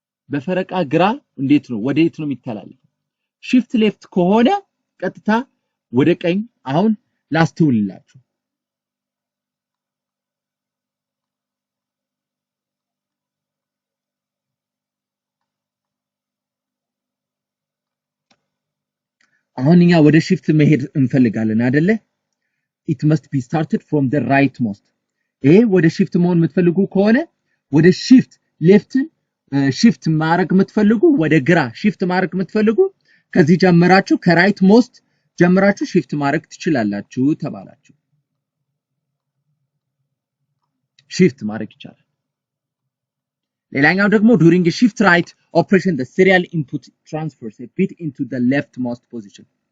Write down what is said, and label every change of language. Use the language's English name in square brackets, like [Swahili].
[Amharic] በፈረቃ ግራ እንዴት ነው ወዴት ነው የሚተላለፈው? shift left ከሆነ ቀጥታ ወደ ቀኝ። አሁን ላስተውልላችሁ። አሁን እኛ ወደ shift መሄድ እንፈልጋለን አይደለ? [English] it must be started from the rightmost. [Amharic] ይሄ ወደ shift መሆን የምትፈልጉ ከሆነ ወደ shift leftን shift ማድረግ የምትፈልጉ ወደ ግራ shift ማድረግ የምትፈልጉ ከዚህ ጀምራችሁ ከራይት ሞስት ጀምራችሁ shift ማድረግ ትችላላችሁ ተባላችሁ። shift ማድረግ ይቻላል። ሌላኛው ደግሞ [English] during a shift right operation the serial input transfers a bit into the leftmost position.